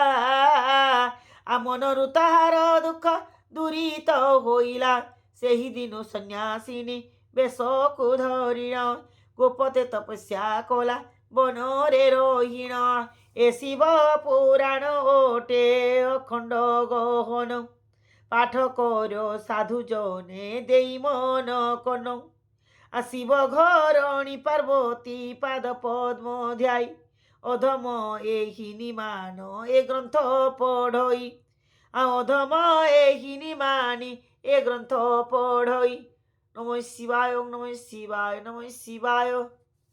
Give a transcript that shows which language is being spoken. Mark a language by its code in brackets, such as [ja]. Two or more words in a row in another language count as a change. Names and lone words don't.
[or] ମନରୁ ତାହାର ଦୁଃଖ ଦୂରିତ ହୋଇଲା ସେହି ଦିନ ସନ୍ନ୍ୟାସିନୀ ବେଶକୁ ଧରିଣ ଗୋପତେ ତପସ୍ୟା କଲା ବନରେ ରହିଣ ଏ ଶିବ ପୁରାଣ ଓଟେ ଅଖଣ୍ଡ ଗହନ ପାଠ କର ସାଧୁ ଜନେ ଦେଇ ମନ କନ ଶିବ ଘରଣୀ ପାର୍ବତୀ ପାଦ ପଦ୍ମ ଧ୍ୟାଇ ଅଧମ ଏହିନି ମାନ ଏ ଗ୍ରନ୍ଥ ପଢ଼ଇ ଅଧମ ଏହିନି ମାନି ଏ ଗ୍ରନ୍ଥ ପଢ଼ଇ [sa] नमः शिवाय ओम नमः शिवाय नमः शिवाय